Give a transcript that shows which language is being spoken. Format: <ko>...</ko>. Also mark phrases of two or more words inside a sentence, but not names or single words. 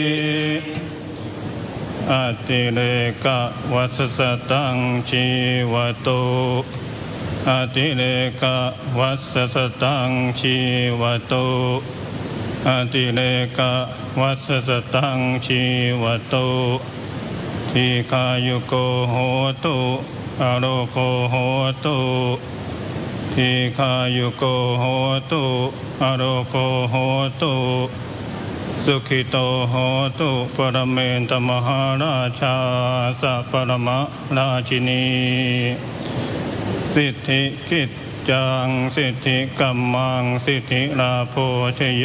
<pi>Atireka vasasatang jivato Atireka vasasatang jivato Atireka vasasatang jivato Tikayuko hotu aroko hotu ทีฆายุโกโหตุอโรโกโหตุสุขิโตโหตุปรเมนตมหาราชาสัพปรมราชินีสิทธิกิจจังสิทธิกัมมังสิทธิลาโภชโย</pi>